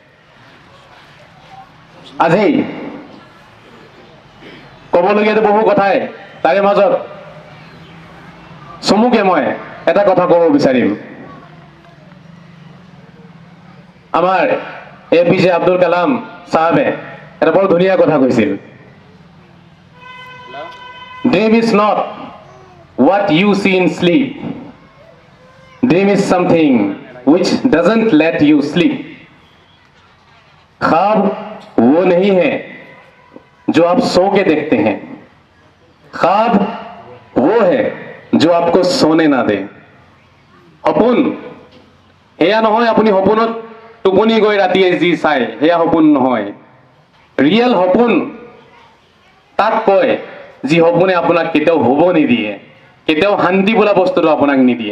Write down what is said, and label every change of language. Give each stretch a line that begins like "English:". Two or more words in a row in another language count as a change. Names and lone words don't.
Assamese: আজি ক'বলগীয়াতো বহু কথাই, তাৰে মাজত চমুকে মই এটা কথা ক'ব বিচাৰিম। আমাৰ APJ আব্দুল কালাম চাহাবে এটা বৰ ধুনীয়া কথা কৈছিল,
English: Dream is not what you see in sleep. Dream is something which doesn't let you sleep.
Hindi: ख्वाब वो नहीं है जो आप सो के देखते हैं, ख्वाब वो है जो आपको सोने ना दे।
Assamese: সপোন এয়া নহয় আপুনি সপোনত টোপনি গৈ ৰাতিয়ে যি চায়, সেয়া সপোন নহয়। ৰিয়েল সপোন তাক কয় যি সপোনে আপোনাক কেতিয়াও হ'ব নিদিয়ে, কেতিয়াও শান্তি বোলা বস্তুটো আপোনাক নিদিয়ে।